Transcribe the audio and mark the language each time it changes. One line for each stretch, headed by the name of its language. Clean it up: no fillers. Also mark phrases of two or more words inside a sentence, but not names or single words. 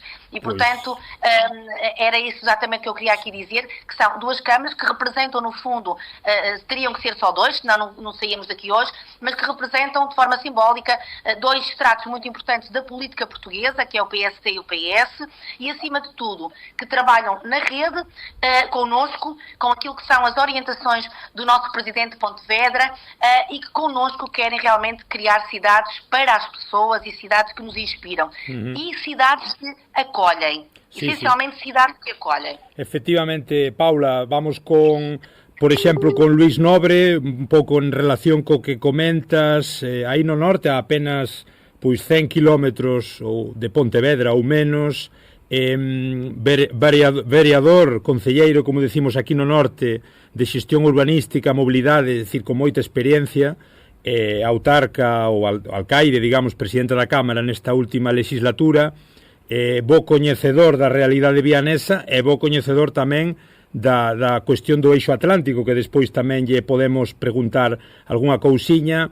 Portuguese: E, portanto, era isso exatamente que eu queria aqui dizer, que são duas câmaras que representam, no fundo, teriam que ser só dois, senão não saíamos daqui hoje, mas que representam de forma simbólica dois estratos muito importantes da política portuguesa, que é o PSD e o PS, e acima de tudo, que trabalham na rede, connosco, com aquilo que são as orientações do nosso Presidente de Pontevedra, e que connosco querem realmente criar cidades para as pessoas e cidades que nos inspiram. E cidades que acolhem.
Galician: Sí,
Portuguese: essencialmente cidades que acolhem.
Galician: Efectivamente, Paula, vamos con... Por exemplo, con Luís Nobre, un pouco en relación co que comentas, aí no norte, a apenas 100 kilómetros de Pontevedra ou menos, vereador, concelleiro, como decimos aquí no norte, de xestión urbanística, mobilidade, decir, con moita experiencia, autarca ou alcaide, digamos, presidente da Cámara nesta última legislatura, bo coñecedor da realidade vianesa e bo coñecedor tamén da cuestión do eixo atlántico, que despois tamén lle podemos preguntar algunha cousiña.